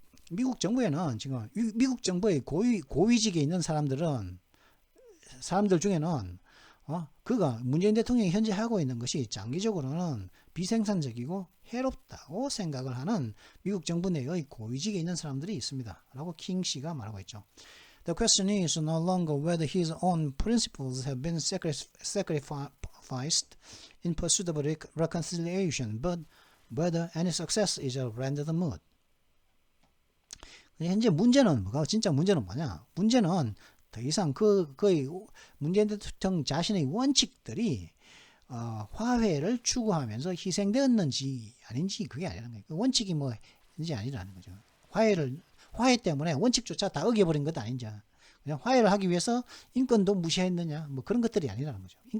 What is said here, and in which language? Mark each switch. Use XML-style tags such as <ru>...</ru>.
<ko>미국 정부에는 지금 미국 정부의 고위직에 있는 사람들 중에는 그가 문재인 대통령이 현재 하고 있는 것이 장기적으로는 비생산적이고 해롭다고 생각을 하는 미국 정부 내의 고위직에 있는 사람들이 있습니다. 라고 킹 씨가 말하고 있죠.</ko> <en>The question is no longer whether his own principles have been sacrificed in pursuit of reconciliation, but whether any success is rendered moot.</en> <ko>현재 문제는 뭐냐? 문제는 더 이상 거의 문재인 대통령 자신의 원칙들이 화해를 추구하면서 희생되었는지 아닌지 그게 아니라는 거예요. 그 원칙이 뭐인지 아니라는 거죠. 화해 때문에 원칙조차 다 어겨버린 것도 아닌지 그냥 화해를 하기 위해서 인권도 무시했느냐 뭐 그런 것들이 아니라는 거죠.</ko>